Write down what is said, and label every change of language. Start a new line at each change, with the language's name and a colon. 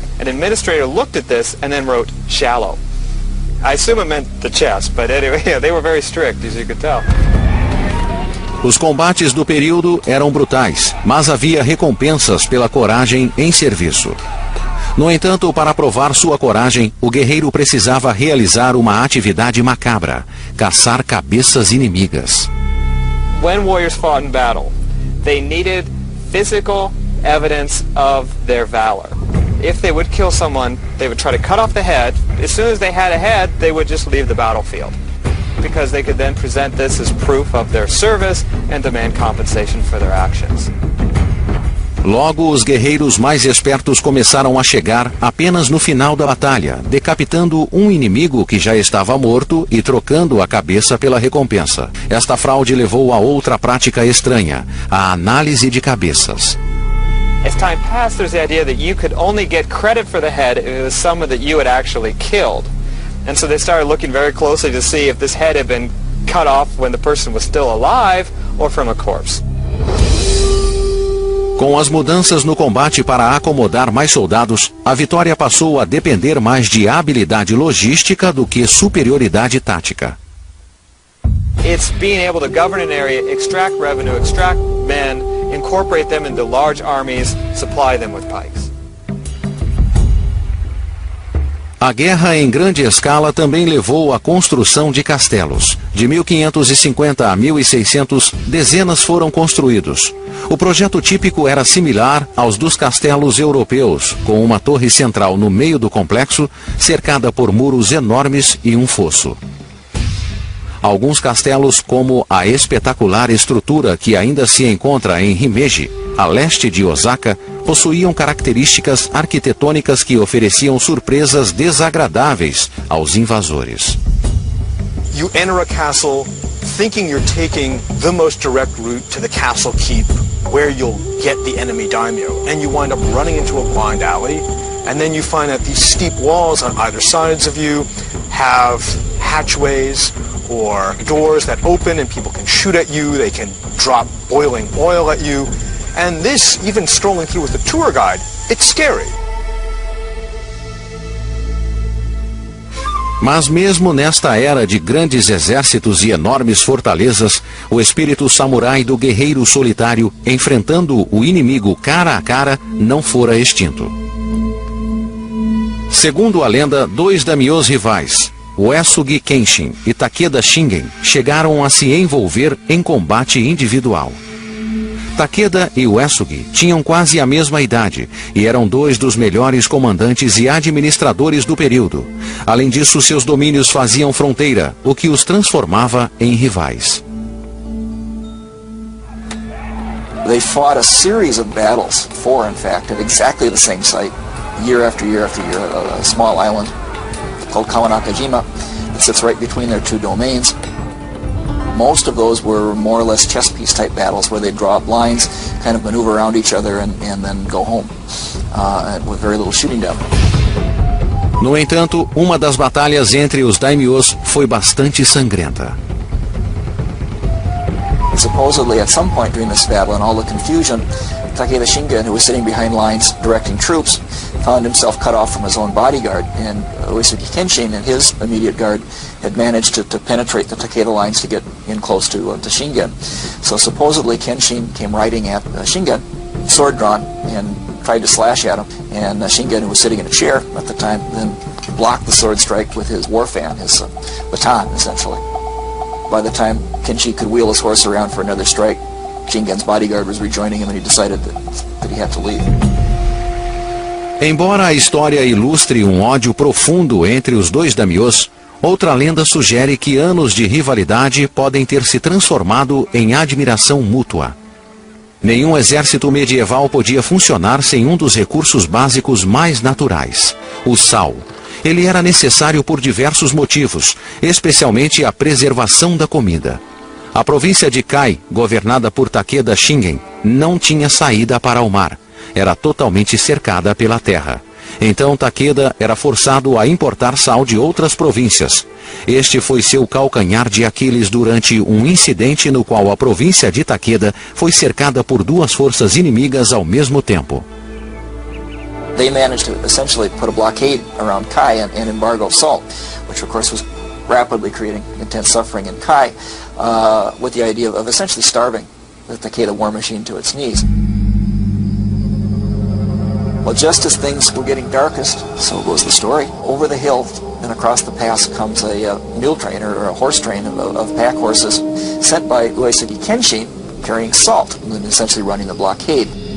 English: An administrator looked at this and then wrote, shallow. I assume it meant the chest, but anyway, yeah, they were very strict, as you could tell.
Portuguese: Os combates do período eram brutais, mas havia recompensas pela coragem em serviço. No entanto, para provar sua coragem, o guerreiro precisava realizar uma atividade macabra: caçar cabeças inimigas.
English: When warriors fought in battle, they needed physical evidence of their valor. If they would kill someone, they would try to cut off the head. As soon as they had a head, they would just leave the battlefield, because they could then present this as proof of their service and demand compensation for their actions.
Portuguese: Logo, os guerreiros mais espertos começaram a chegar apenas no final da batalha, decapitando um inimigo que já estava morto e trocando a cabeça pela recompensa. Esta fraude levou a outra prática estranha, a análise de cabeças.
English: As time passed, there's the idea that you could only get credit for the head if it was someone that you had actually killed. And so they started looking very closely to see if this head had been cut off when the person was still alive or from a corpse.
Portuguese: Com as mudanças no combate para acomodar mais soldados, a vitória passou a depender mais de habilidade logística do que superioridade tática.
English: It's being able to govern an area, extract revenue, extract men, incorporate them into large armies, supply them with pikes.
Portuguese: A guerra em grande escala também levou à construção de castelos. De 1550 a 1600, dezenas foram construídos. O projeto típico era similar aos dos castelos europeus, com uma torre central no meio do complexo, cercada por muros enormes e um fosso. Alguns castelos, como a espetacular estrutura que ainda se encontra em Himeji, a leste de Osaka, possuíam características arquitetônicas que ofereciam surpresas desagradáveis aos invasores.
English: You enter a castle thinking you're taking the most direct route to the castle keep, where you'll get the enemy daimyo, and you wind up running into a blind alley, and then you find that these steep walls on either sides of you have hatchways or doors that open and people can shoot at you, they can drop boiling oil at you. And this, even strolling through with a tour guide, it's scary.
Portuguese: Mas mesmo nesta era de grandes exércitos e enormes fortalezas, o espírito samurai do guerreiro solitário, enfrentando o inimigo cara a cara, não fora extinto. Segundo a lenda, dois daimyos rivais, Uesugi Kenshin e Takeda Shingen, chegaram a se envolver em combate individual. Takeda e Uesugi tinham quase a mesma idade e eram dois dos melhores comandantes e administradores do período. Além disso, seus domínios faziam fronteira, o que os transformava em rivais.
English: They fought a series of battles, 4 in fact, at exactly the same site, year after year after year, a small island called Kawanakajima that sits right between their two domains. Most of those were more or less chess piece type battles where they'd draw up lines, kind of maneuver around each other and then go home with very little shooting down.
Portuguese: No entanto, uma das batalhas entre os daimyos foi bastante sangrenta.
English: And supposedly at some point during this battle and all the confusion, Takeda Shingen, who was sitting behind lines directing troops, found himself cut off from his own bodyguard, and Uesugi Kenshin and his immediate guard had managed to penetrate the Takeda lines to get in close to Shingen. So supposedly Kenshin came riding at Shingen, sword drawn, and tried to slash at him, and Shingen, who was sitting in a chair at the time, then blocked the sword strike with his war fan, his baton, essentially. By the time Kenshin could wheel his horse around for another strike, Shingen's bodyguard was rejoining him and he decided that he had to leave.
Portuguese: Embora a história ilustre um ódio profundo entre os dois daimyos, Outra lenda sugere que anos de rivalidade podem ter se transformado em admiração mútua. Nenhum exército medieval podia funcionar sem um dos recursos básicos mais naturais, o sal. Ele era necessário por diversos motivos, especialmente a preservação da comida. A província de Kai, governada por Takeda Shingen, não tinha saída para o mar. Era totalmente cercada pela terra. Então Takeda era forçado a importar sal de outras províncias. Este foi seu calcanhar de Aquiles durante um incidente no qual a província de Takeda foi cercada por duas forças inimigas ao mesmo tempo.
English: They managed to essentially put a blockade around Kai and embargo salt, which of course was rapidly creating intense suffering in Kai, with the idea of essentially starving the Takeda war machine to its knees. Well, just as things were getting darkest, so goes the story. Over the hill and across the pass comes a mule train or a horse train of pack horses sent by Uesagi Kenshin carrying salt and essentially running the blockade.